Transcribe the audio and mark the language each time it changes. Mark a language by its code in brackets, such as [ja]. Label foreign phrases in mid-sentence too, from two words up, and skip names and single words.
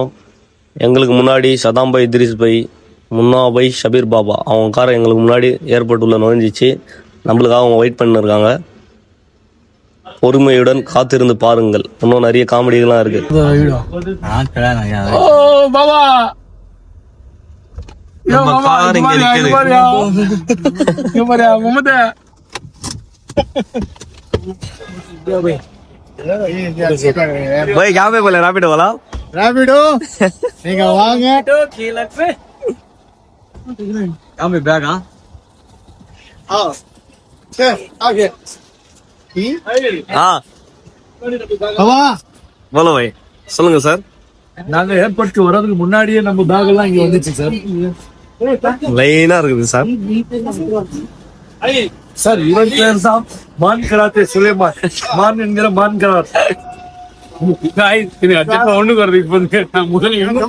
[ta] எங்களுக்கு முன்னாடி சதாம் பை, இத்ரிஸ் பை, முன்னா பை, ஷபீர் பாபா அவங்க காரை எங்களுக்கு முன்னாடி ஏர்போர்ட் உள்ள நுழைஞ்சிச்சு. நம்மளுக்காக அவங்க வெயிட் பண்ணிருக்காங்க. பொறுமையுடன் காத்திருந்து பாருங்கள். இன்னும் நிறைய காமெடிகள்லாம் இருக்கு. பாபா [hi] भाई क्या पे बोले रैपिडो वाला? [ta] ரேபிடோ நீங்க வாங்க. [hi] यहाँ पे बैग हाँ हाँ [ta] பாபா [hi] बोलो भाई. [ta] சொல்லுங்க சார். நாங்க ஏர்போர்ட்க்கு வரதுக்கு முன்னாடியே நம்ம பேக் எல்லாம் இங்க வந்துச்சு சார். லைனா இருக்குது சார். சார் இவன் பேர் தான் மான் கராத்தே சுலைமான். மான் என்கிற மான் கராத்தே. ஒண்ணுக்கு வருது. இப்ப முதல்ல